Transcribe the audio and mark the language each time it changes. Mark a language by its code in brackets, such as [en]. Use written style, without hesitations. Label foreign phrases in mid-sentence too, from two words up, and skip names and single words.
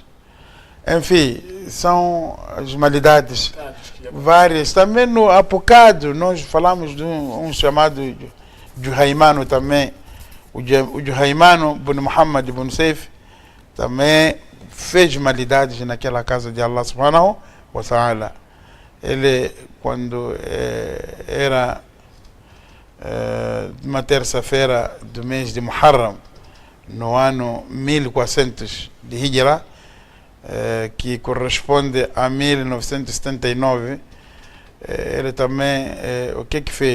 [pt] Enfim, são as malidades várias. Também no Apocado, nós falamos de um chamado Juhaymano também. O Juhaymano ibn Muhammad ibn Saif também fez malidades naquela casa de [ar] الله سبحانه وتعالى. [pt] Ele, quando era uma terça-feira do mês de Muharram, no ano 1400 de Hijra, que corresponde a 1979, ele também, o que fez?